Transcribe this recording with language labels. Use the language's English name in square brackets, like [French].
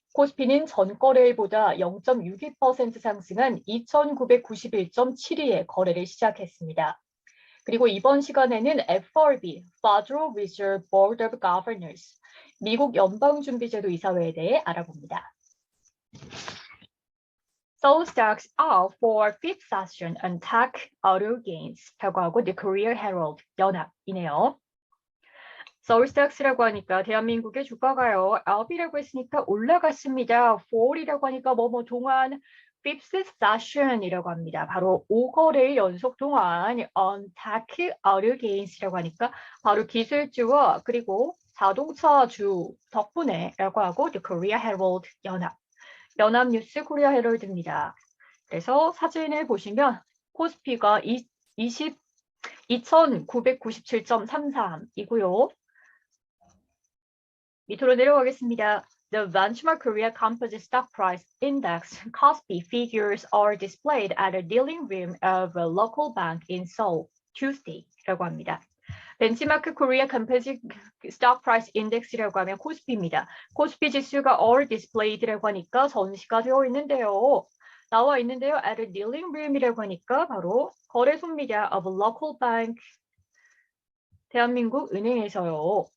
[Korean] 코스피는 전 거래일보다 0.62% 상승한 2,991.72에 거래를 시작했습니다. 그리고 이번 시간에는 FRB, Federal Reserve Board of Governors, 미국 연방준비제도 이사회에 대해 알아봅니다. [English] Seoul stocks out for fifth session on tech auto gains [Korean] 라고 하고 [English] The Korea Herald [Korean] 연합이네요. 서울 스탁스라고 하니까 대한민국의 주가가요. up이라고 했으니까 올라갔습니다. fall이라고 하니까 동안 [English] fifth session [Korean] 이라고 합니다. 바로 5거래일 연속 동안 [English] on tech auto gains [Korean] 라고 하니까 바로 기술주와 그리고 자동차주 덕분에라고 하고 The Korea Herald 연합뉴스 코리아 헤럴드입니다. 그래서 사진을 보시면 코스피가 2,997.33이고요. 밑으로 내려가겠습니다. [English] The benchmark Korea Composite Stock Price Index (KOSPI) figures are displayed at a dealing room of a local bank in Seoul Tuesday [Korean] 라고 합니다. 벤치마크 코리아 컴포지트 스톡 프라이스 인덱스라고 하면 코스피입니다. 코스피 지수가 [English] all displayed [Korean] 라고 하니까 전시가 되어 있는데요. 나와 있는데요. [English] at a dealing room [Korean] 이라고 하니까 바로 거래소입니다. [English] of a local bank [Korean] 대한민국 은행에서요.